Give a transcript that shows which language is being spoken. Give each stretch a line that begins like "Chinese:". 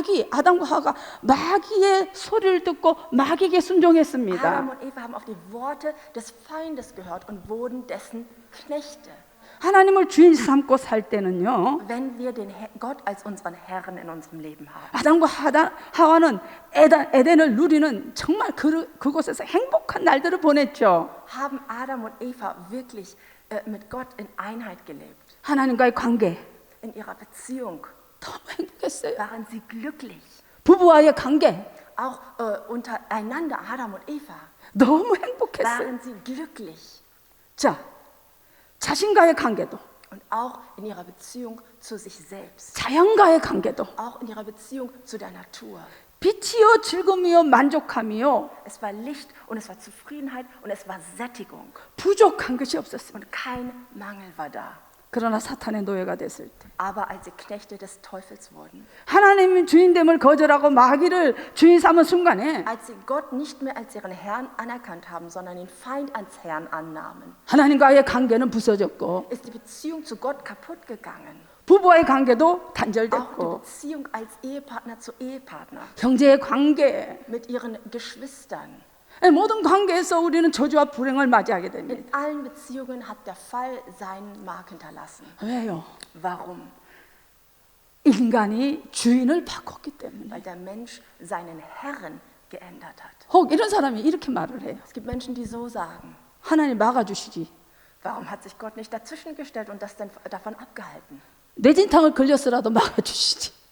Korean: 아담과 하와가 마귀의 소리를 듣고 마귀에게 순종했습니다.
German: Adam und Eva haben auf die Worte des Feindes gehört und wurden dessen Knechte.
Korean: 하나님을 주인 삼고 살 때는요.
German: Wenn wir den Gott als unseren Herrn in unserem Leben haben.
Korean: 아담과 하와는 에덴을 누리는 정말 그곳에서 행복한 날들을 보냈죠.
German: Haben Adam und Eva wirklich mit Gott in Einheit gelebt?
Korean: 하나님과의 관계
German: In ihrer Beziehung
Korean: 너무 행복했어요.
German: waren sie glücklich.
Korean: 부부와의 관계
German: Auch untereinander, Adam und Eva,
Korean: 너무 행복했어요.
German: waren sie glücklich.
Korean: 자, 자신과의 관계도,
German: Und auch in ihrer Beziehung zu sich selbst.
Korean: 자연과의 관계도,
German: Auch in ihrer Beziehung zu der Natur.
Korean: 빛이요 즐거움이요 만족함이요
German: Es war Licht und es war Zufriedenheit und es war Sättigung.
Korean: 부족한 것이 없었습니다.
German: Und kein Mangel war da.
Korean: 그러나 사탄의 노예가 됐을 때
German: Aber als sie Knechte des Teufels wurden,
Korean: 하나님의 주인됨을 거절하고 마귀를 주인 삼은 순간에
German: als sie Gott nicht mehr als ihren Herrn anerkannt haben, sondern den Feind als Herrn annahmen,
Korean: 하나님과의 관계는 부서졌고
German: ist die Beziehung zu Gott kaputt gegangen.
Korean: 부부와의 관계도
German: Auch die
Korean: 단절됐고
German: Beziehung als Ehepartner zu Ehepartner,
Korean: 형제의 관계
German: mit ihren Geschwistern.
Korean: 모든 관계에서 우리는 저주와 불행을 맞이하게 됩니다.
German: In allen Beziehungen hat der Fall seinen Mark hinterlassen.
Korean: 왜요?
German: Warum?
Korean: 인간이 주인을 바꿨기 때문에.
German: Weil der Mensch seinen Herrn geändert hat.
Korean: 혹 이런 사람이 이렇게 말을 해요.
German: Es gibt Menschen, die so sagen.
Korean: 하나님 막아주시지.
German: Warum hat sich Gott nicht dazwischen gestellt und das dann davon abgehalten?
Korean: 뇌진탕을 걸렸으라도 막아주시지.